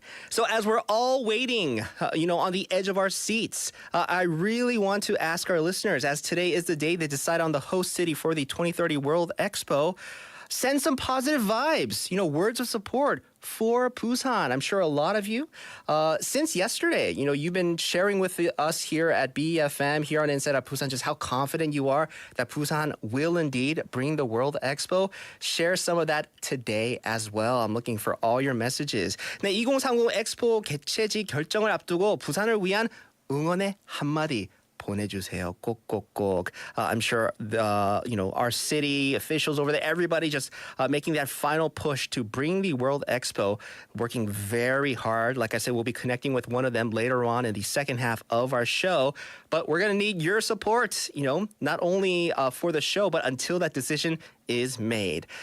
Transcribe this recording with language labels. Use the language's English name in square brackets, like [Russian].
[English] So as we're all waiting, on the edge of our seats, I really want to ask our listeners, as today is the day they decide on the host city for the 2030 World Expo, send some positive vibes, words of support for Busan. I'm sure a lot of you, since yesterday, you've been sharing with us here at BFM, here on Inside Out Busan, just how confident you are that Busan will indeed bring the World Expo. Share some of that today as well. I'm looking for all your messages. [Korean] 네, 2030 엑스포 개최지 결정을 앞두고 부산을 위한 응원의 한마디 보내주세요. 꼭꼭꼭. [English] I'm sure our city officials over there, everybody just making that final push to bring the World Expo, working very hard. Like I said, we'll be connecting with one of them later on in the second half of our show. But we're going to need your support, not only for the show, but until that decision is made.